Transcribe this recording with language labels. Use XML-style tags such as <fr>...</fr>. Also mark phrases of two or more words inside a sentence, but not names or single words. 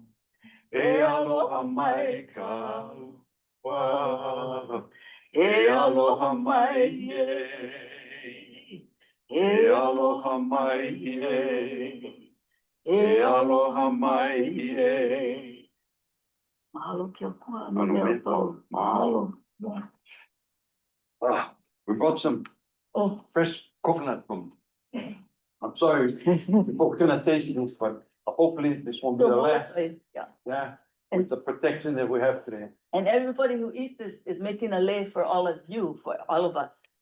<haw>E aloha mai ka wa. E aloha mai e. E aloha mai e. E aloha mai e. Mahalo kia kua. Mahalo.</haw> <en>We brought some fresh coconut from. I'm sorry, people couldn't taste this, but hopefully this won't be the last. Yeah, with the protection that we have today. And everybody who eats this is making a lei for all of you, for all of us.</en>